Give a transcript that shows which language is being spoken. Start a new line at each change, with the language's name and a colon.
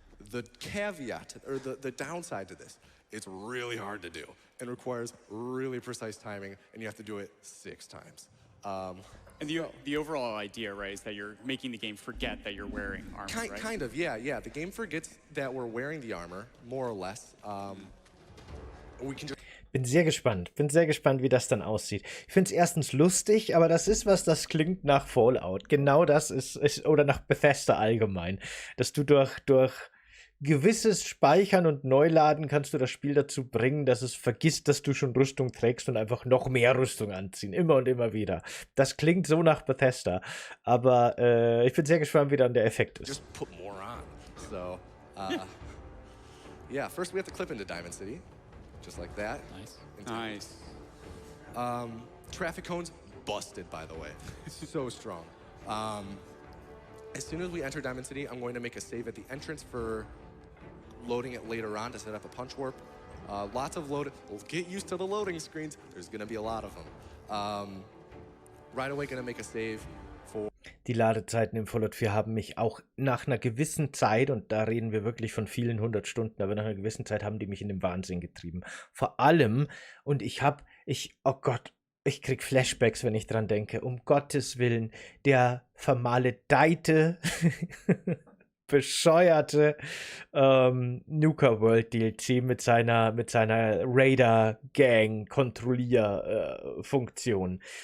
English: The caveat, or the downside to this, it's really hard to do and requires really precise timing, and you have to do it 6 times. And the overall idea, right, is that you're making the game forget that you're wearing armor, right? Kind of, yeah. The game forgets that we're wearing the armor, more or less. We can just...
German: Bin sehr gespannt, wie das dann aussieht. Ich finde es erstens lustig, aber das ist was, das klingt nach Fallout. Genau das ist oder nach Bethesda allgemein. Dass du durch gewisses Speichern und Neuladen kannst du das Spiel dazu bringen, dass es vergisst, dass du schon Rüstung trägst und einfach noch mehr Rüstung anziehen. Immer und immer wieder. Das klingt so nach Bethesda. Aber ich bin sehr gespannt, wie dann der Effekt ist.
English: Just put more on. So, yeah, first we have to clip into Diamond City. Just like that. Nice. Traffic cones, busted, by the way. So strong. As soon as we enter Diamond City, I'm going to make a save at the entrance for loading it later on to set up a punch warp. Lots of load. We'll get used to the loading screens. There's going to be a lot of them. Right away, going to make a save for...
German: Die Ladezeiten im Fallout 4 haben mich auch nach einer gewissen Zeit, und da reden wir wirklich von vielen 100 Stunden, aber nach einer gewissen Zeit haben die mich in den Wahnsinn getrieben. Vor allem, und oh Gott, ich krieg Flashbacks, wenn ich dran denke, um Gottes Willen, der vermaledeite, bescheuerte Nuka World DLC mit seiner Raider-Gang-Kontrollier-Funktion.